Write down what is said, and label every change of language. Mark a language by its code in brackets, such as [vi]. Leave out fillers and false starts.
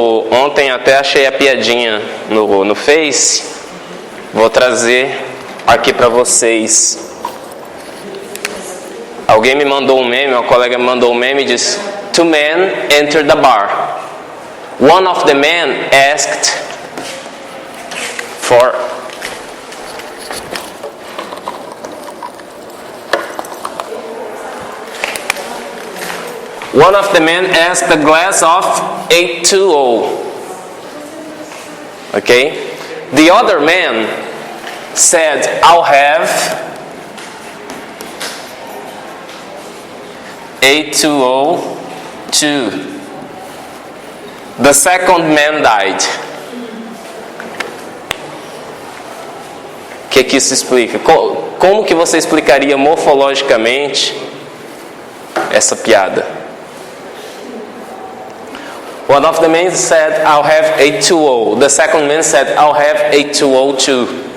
[pt] Ontem até achei a piadinha no Face. Vou trazer aqui para vocês. Alguém me mandou um meme, uma colega me mandou um meme e disse: [en] Two men entered the bar. One of the men asked for One of the men asked a glass of H2O. Okay? The other man said, I'll have H2O too. The second man died. [pt] O que isso explica? Como que você explicaria morfologicamente essa piada? [en] One of the men said, I'll have H2O. The second man said, I'll have H2O too.